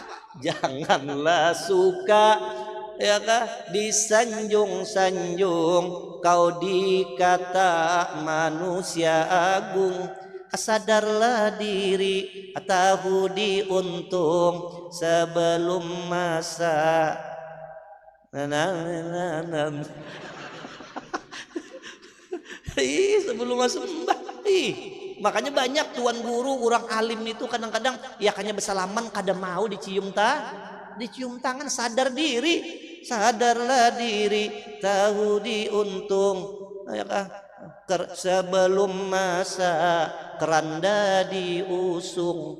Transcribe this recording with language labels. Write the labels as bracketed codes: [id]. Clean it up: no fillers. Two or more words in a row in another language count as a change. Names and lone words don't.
[id] Janganlah suka ya kah disanjung-sanjung, kau dikata manusia agung. Sadarlah diri tahu diuntung sebelum masa sebelum masa sembah. Makanya banyak tuan guru orang alim itu kadang-kadang ya kayaknya bersalaman kada mau dicium tangan. Sadarlah diri tahu diuntung ya kah sebelum masa keranda diusung.